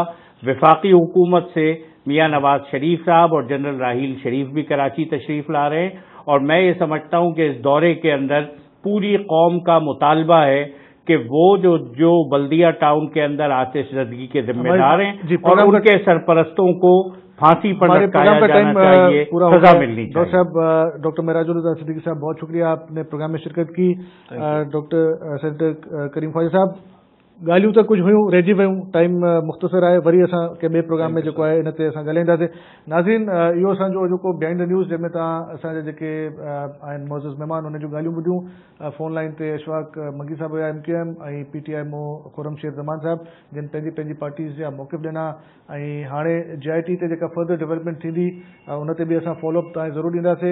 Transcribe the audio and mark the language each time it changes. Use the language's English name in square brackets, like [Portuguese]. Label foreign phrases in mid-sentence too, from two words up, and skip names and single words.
[Urdu] وفاقی حکومت سے میاں نواز شریف صاحب اور جنرل راحیل شریف بھی کراچی تشریف لا رہے ہیں, اور میں یہ سمجھتا ہوں کہ اس دورے کے اندر پوری قوم کا مطالبہ ہے کہ وہ جو بلدیہ ٹاؤن کے اندر آتش زدگی کے ذمہ دار ہیں اور ان کے سرپرستوں کو پھانسی پر لٹکایا جانا چاہیے, سزا ملنی چاہیے. ڈاکٹر صاحب, ڈاکٹر معراج الہدا صدیقی صاحب, بہت شکریہ آپ نے پروگرام میں شرکت کی. ڈاکٹر سینیٹر کریم خواجہ صاحب, [Sindhi] ॻाल्हियूं त कुझु हुयूं, रहिजी वियूं, टाइम मुख़्तसर आहे. वरी असां कंहिं ॿिए प्रोग्राम में जेको आहे इन ते असां ॻाल्हाईंदासीं. नाज़रीन, इहो असांजो जेको बिहाइंड द न्यूज़ जंहिंमें तव्हां असांजे जेके आहिनि मौज़ूज़ महिमान उन जूं ॻाल्हियूं ॿुधियूं. [English] phone line [Sindhi] ते अशफाक मगी साहब हुया MQM, ऐं PTI मो खुरम शेर ज़मान साहब, जिन पंहिंजी पंहिंजी पार्टीज़ जा मौक़िफ़ ॾिना. ऐं हाणे JIT ते जेका [English] further development [Sindhi] थींदी उन ते बि असां फॉलोअप तव्हां ज़रूरु ॾींदासीं.